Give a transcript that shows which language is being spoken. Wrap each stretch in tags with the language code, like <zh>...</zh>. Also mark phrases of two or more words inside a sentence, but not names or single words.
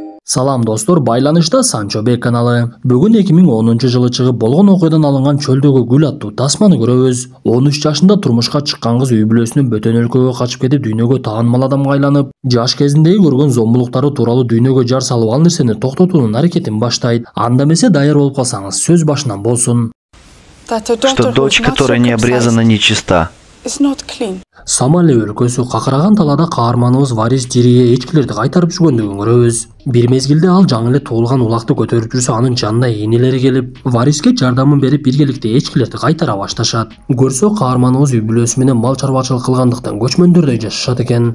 <ky>Салам достор, байланышта Санчо Бек каналы. Бүгін 2010 жылы чыгып болгон окуядан алынган чөлдөгү гүл аттуу тасманы көрөбүз. 13 жашында турмушка чыккан кыз үй бүлөсүнүн бөтөн өлкөгө качып кетип дүйнөгө таанымал адамга айланып, жаш кезиндеги көргөн зомбулуктары тууралуу дүйнөгө жар салып ал нерсени токтотуунун аракетин баштайт. Анда эмесе даяр болуп калсаңыз, сөз башынан болсун.</ky> <ru>Что дочь, которая не обрезана, нечиста.</ru> <ky>Сомали өлкөсү какыраган талаада каарманыбыз Варис Жирие эчкилерди кайтарып жүргөндүгүн көрөбүз. Бир мезгилде ал жаңы эле туулган улакты көтөрүп жүрсө, анын жанына энелери келип, Вариске жардамын берип биргеликте эчкилерди кайтара башташат. Көрсө, каарманыбыз үй бүлөсү менен мал чарбачылык кылгандыктан көчмөндөрдөй жашашат экен.</ky>